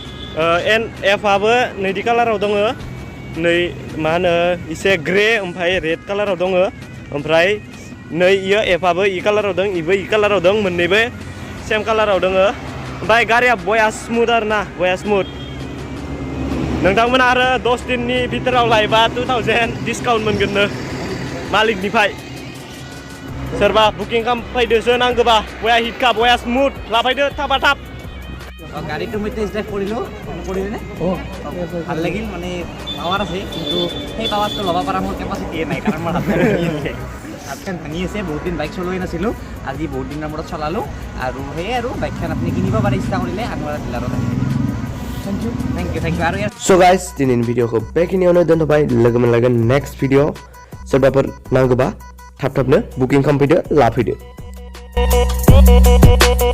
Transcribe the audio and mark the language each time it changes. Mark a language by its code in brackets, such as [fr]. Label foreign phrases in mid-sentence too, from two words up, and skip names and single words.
[brx] एफआबो नैदि कालाराव दङ नै मा होनो एसे ग्रे ओमफ्राय रेड कालाराव दङ ओमफ्राय नै इयो एफआबो इ कालाराव दं इबो इ कालाराव दं मोननैबो सेम कालाराव दङ ओमफ्राय गारिया बया स्मुथ आरोना बया स्मुथ नोंथांमोना आरो 10 दिननि भितराव लायबा 2000 डिसकाउन्ट मोनगोननो मालिकनिफ्राय सोरबा बुकिं खालामफैदोसो नांगौबा बया हिटखा बया स्मुथ लाफैदो थाबा थाब [as] গাড়ীটো মই [en] test drive [as] কৰিলোঁ কৰিলে ভাল লাগিল মানে পাৱাৰ আছে কিন্তু সেই পাৱাৰটো ল'ব পৰা মোৰ কেপাচিটিয়ে নাই কাৰণ মোৰ হাতখন ভাঙি আছে বহুত দিন বাইক চলোৱাই নাছিলোঁ আজি বহুত দিনৰ মূৰত চলালোঁ আৰু সেয়ে আৰু বাইকখন আপুনি কিনিব পাৰে ইচ্ছা কৰিলে আনৱাৰা ডিলাৰত [en] thank you [as] আৰু [en] So guys, [brx] दिनैनि भिडिअखौ बेखिनियावनो दोनथ'बाय लोगो मोनलायगोन [en] next video [brx] सोरबाफोर नांगौबा थाब थाबनो बुकिं खालामफैदो लाफैदो